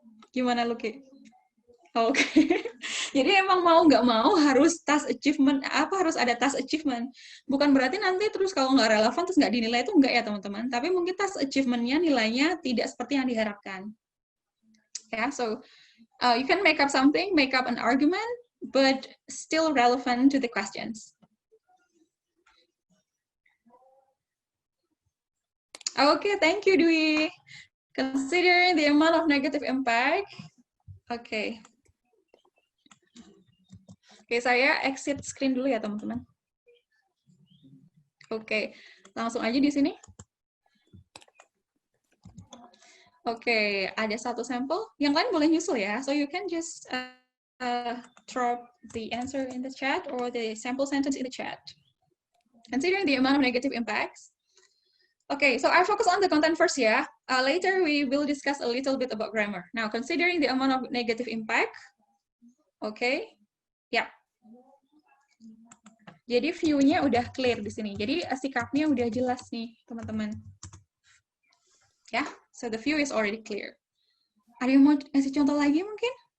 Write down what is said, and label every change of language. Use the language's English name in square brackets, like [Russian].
[Indonesian] Gimana, Lucky? Oke. Jadi emang mau nggak mau harus task achievement, harus ada task achievement. Bukan berarti nanti terus kalau nggak relevan terus nggak dinilai, itu nggak ya teman-teman. Tapi mungkin task achievement-nya nilainya tidak seperti yang diharapkan. [English] Ya, so you can make up something, make up an argument, but still relevant to the questions. Okay, thank you, Dwi. Considering the amount of negative impact, okay. [Indonesian] Oke, saya exit screen dulu ya, teman-teman. Oke, langsung aja di sini. Oke, ada satu sampel. Yang lain boleh nyusul ya. [English] So you can just drop the answer in the chat or the sample sentence in the chat. Considering the amount of negative impacts. Okay, so I focus on the content first ya. Later we will discuss a little bit about grammar. Now, considering the amount of negative impact, okay, ya. [Indonesian] Jadi view-nya udah clear di sini. Jadi sikapnya udah jelas nih, teman-teman. [English] Ya, so the view is already clear. [Indonesian] Ada yang mau kasih contoh lagi mungkin?